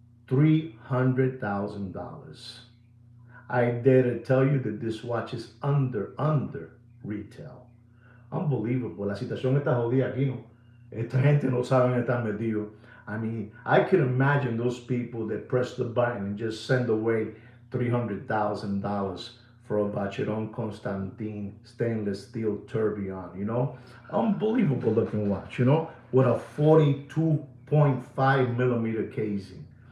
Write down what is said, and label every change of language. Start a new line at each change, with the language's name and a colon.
English: $300,000. I dare to tell you that this watch is under retail. Unbelievable.
Spanish: La situación está jodida aquí, ¿no? Esta gente no sabe en estar metido.
English: I mean, I can imagine those people that press the button and just send away $300,000 for a Vacheron Constantin stainless steel tourbillon, Unbelievable looking watch, with a 42.5 millimeter casing.